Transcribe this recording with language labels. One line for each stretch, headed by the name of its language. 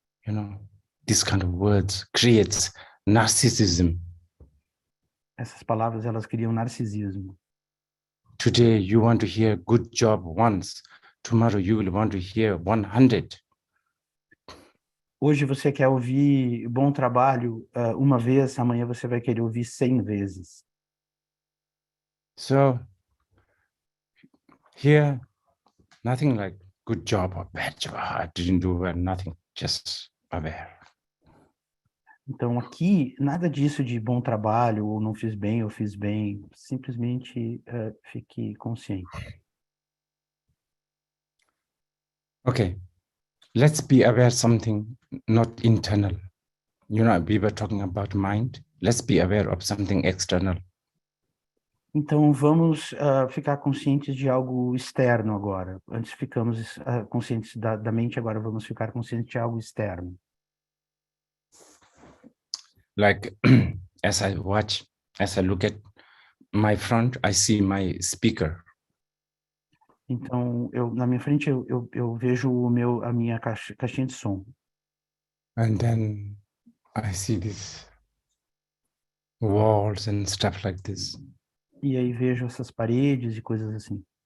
English: You know, this kind of words creates narcissism.
Portuguese: Essas palavras, elas criam narcisismo.
English: Today, you want to hear good job once. Tomorrow, you will want to hear 100.
Portuguese: Hoje você quer ouvir bom trabalho uma vez, amanhã você vai querer ouvir 100 vezes.
English: So, here, nothing like good job or bad job. I didn't do well, nothing, just aware.
Portuguese: Então aqui, nada disso de bom trabalho, ou não fiz bem, ou fiz bem. Simplesmente fique consciente.
English: Okay, let's be aware something not internal. You know, we were talking about mind. Let's be aware of something external.
Portuguese: Então vamos ficar conscientes de algo externo agora. Antes ficamos conscientes da mente, agora vamos ficar conscientes de algo externo.
English: Like as I look at my front, I see my speaker.
Portuguese: Então, na minha frente, eu vejo a minha caixinha de som.
English: And then I see these walls and stuff like this.
Portuguese: E aí vejo essas paredes e coisas assim.